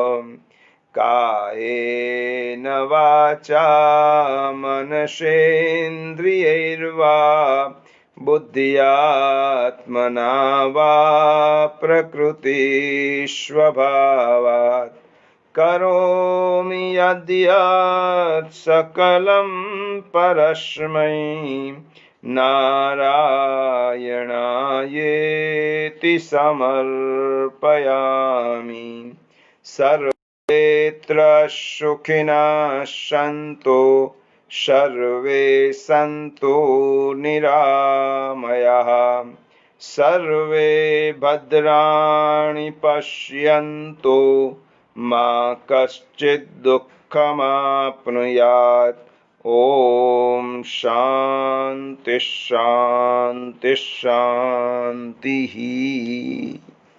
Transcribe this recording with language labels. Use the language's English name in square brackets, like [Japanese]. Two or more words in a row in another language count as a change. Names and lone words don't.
[Sanskrit] કાયેન વાચા મનસેન્દ્રિયૈર્વા બુદ્ધ્યાત્મના વા પ્રકૃતિ સ્વભાવાત કરોમિ યદ્યત સકલં પરસ્મૈ નારાયણાયેતિ સમર્પયામિ. सर्वेत्र सुखिनः सन्तु सर्वे सन्तु निरामयाः सर्वे भद्राणि पश्यन्तु मा कश्चित् दुःखमाप्नुयात् ॐ शान्ति शान्ति शान्तिः।